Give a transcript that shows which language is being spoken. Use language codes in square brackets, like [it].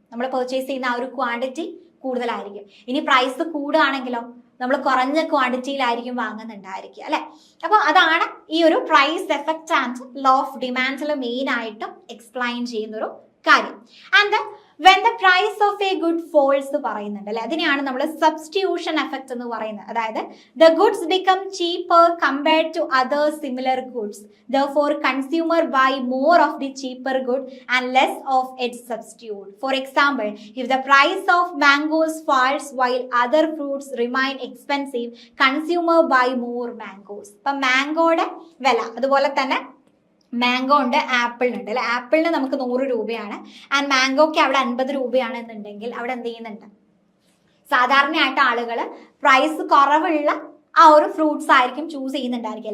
[ml] നമ്മൾ പർച്ചേസ് ചെയ്യുന്ന ആ ഒരു ക്വാണ്ടിറ്റി കൂടുതലായിരിക്കും. ഇനി പ്രൈസ് കൂടുകയാണെങ്കിലോ നമ്മൾ കുറഞ്ഞ ക്വാണ്ടിറ്റിയിലായിരിക്കും വാങ്ങുന്നുണ്ടായിരിക്കുക അല്ലെ. അപ്പോൾ അതാണ് ഈ ഒരു price effect and law of ഡിമാൻഡിൽ main ആയിട്ടും എക്സ്പ്ലെയിൻ ചെയ്യുന്ന ഒരു കാര്യം. [en] and when the price of a good falls [ml] പറയുന്നുണ്ട് അല്ലെ, അതിനെയാണ് നമ്മൾ [en] substitution effect [ml] എന്ന് പറയുന്നത്. അതായത് [en] the goods become cheaper compared to other similar goods, therefore consumer buy more of the cheaper good and less of its substitute. For example, if the price of mangoes falls while other fruits remain expensive, consumer buy more mangoes. [ml] അപ്പം മാംഗോയുടെ വില, അതുപോലെ തന്നെ mango ഉണ്ട്, ആപ്പിളിനുണ്ട് അല്ലെ. ആപ്പിളിന് നമുക്ക് 100 രൂപയാണ് and മാംഗോക്ക് അവിടെ 50 രൂപയാണ് എന്നുണ്ടെങ്കിൽ അവിടെ എന്ത് ചെയ്യുന്നുണ്ട്, സാധാരണയായിട്ട് ആളുകൾ പ്രൈസ് കുറവുള്ള ആ ഒരു ഫ്രൂട്ട്സ് ആയിരിക്കും ചൂസ് ചെയ്യുന്നുണ്ടായിരിക്കും.